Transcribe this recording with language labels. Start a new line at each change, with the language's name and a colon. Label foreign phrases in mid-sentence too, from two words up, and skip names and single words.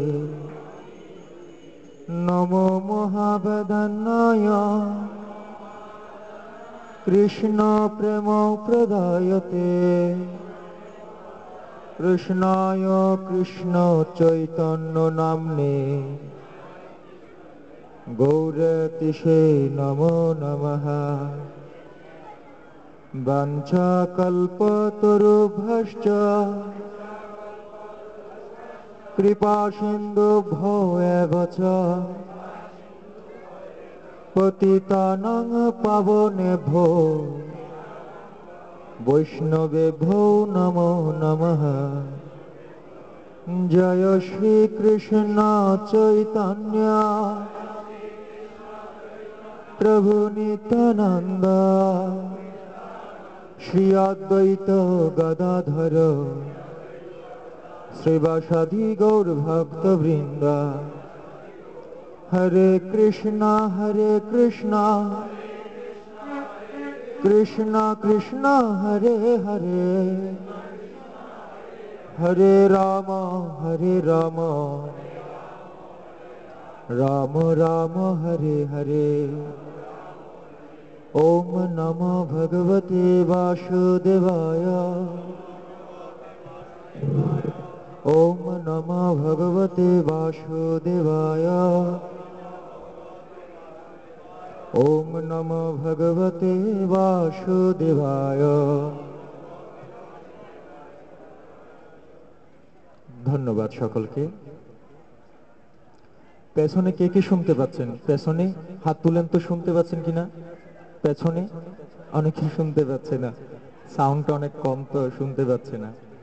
Sanskrit: নমো মহাবদনায় কৃষ্ণ প্রেম প্রদায়তে কৃষ্ণায় কৃষ্ণ চৈতন্য নাম্নে গৌরতিশে নমো নমঃ। বাঞ্ছাকল্পতরুভ্যশ্চ কৃপা সিন্ধুভ্যো এব চ পতিতানাং পাবনেভ্যো বৈষ্ণবেভ্যো নমো নমঃ।
Bangla: জয় শ্রীকৃষ্ণ চৈতন্য প্রভু নিত্যানন্দ শ্রী অদ্বৈত গদাধর শ্রীবাসাদি গৌর ভক্তবৃন্দ।
Sanskrit: হরে কৃষ্ণ কৃষ্ণ কৃষ্ণ হরে হরে হরে রাম রাম রাম হরে হরে। ওম নমো ভগবতে বাসুদেবায় ওম নমো ভগবতে বাসুদেবায় ওম নমো ভগবতে বাসুদেবায়।
Bangla: ধন্যবাদ সকলকে। পেছনে কে কে শুনতে পাচ্ছেন? পেছনে হাত তুলেন তো, শুনতে পাচ্ছেন কিনা? পেছনে অনেকে শুনতে পাচ্ছে না, সাউন্ড অনেক কম তো শুনতে পাচ্ছে না।